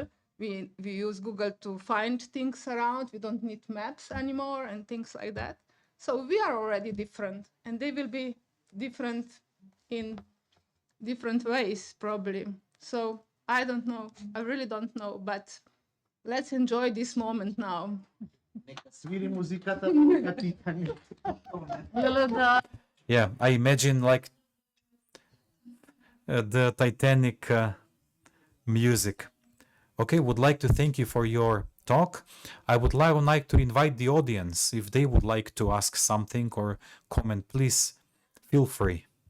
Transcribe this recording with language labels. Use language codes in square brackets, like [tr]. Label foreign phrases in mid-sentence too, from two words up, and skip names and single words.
[en] We use Google to find things around. We don't need maps anymore and things like that. So we are already different, and they will be different in different ways, probably. So I don't know. I really don't know, but let's enjoy this moment now. [mk] Нека свири музиката, нека читањето. [en] Yeah, I imagine like the Titanic music. Okay, would like to thank you for your talk. I would like to invite the audience, if they would like to ask something or comment, please feel free.